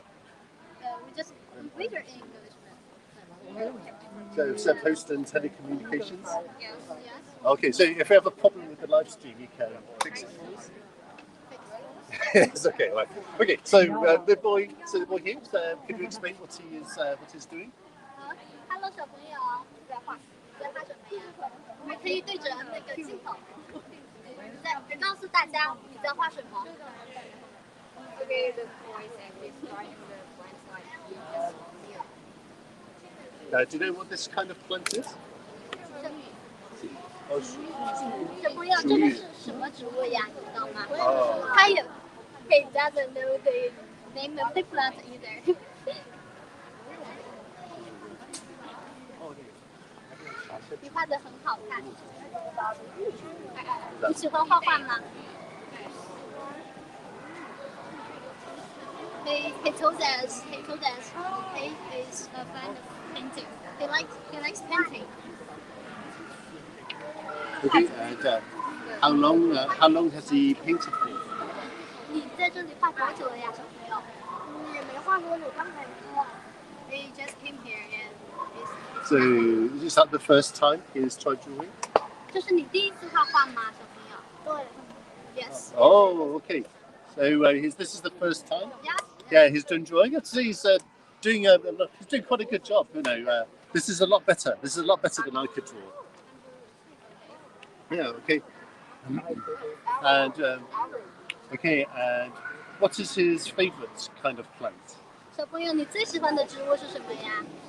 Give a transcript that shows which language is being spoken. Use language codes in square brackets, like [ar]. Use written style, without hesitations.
[en] We just major in English. So it's Post and Telecommunications? Yes. Okay, so if you have a problem with the live stream, you can fix it for us? Yes, okay, right. Okay, so the boy here, can you explain what he's doing? [zh] Hello 小朋友，在画什么呀？我们可以对着那个镜头，再告诉大家你在画什么。 [en] Okay, the boy said he's drawing the plants like you just here. Do you know what this kind of plant is? [zh] 哦，小朋友，这个是什么植物呀？你知道吗？他也 [en] He doesn't know the name of the plant either. [zh] 你画的很好看。你喜欢画画吗？ [en] He told us he is a fan of painting. He likes painting. Okay, and how long has he painted for? [zh] 你在这里画多久了呀，小朋友？也没画多久，刚才说。 [en] He just came here and So is that the first time he's tried drawing? [zh] 这是你第一次画画吗，小朋友？对。 [en] Yes. Oh, okay. So this is the first time? Yes. Yeah, he's done drawing. I'd say he's doing quite a good job. This is a lot better. This is a lot better than I could draw. Yeah. Okay. And okay. And what is his favourite kind of plant? [zh] 小朋友，你最喜欢的植物是什么呀？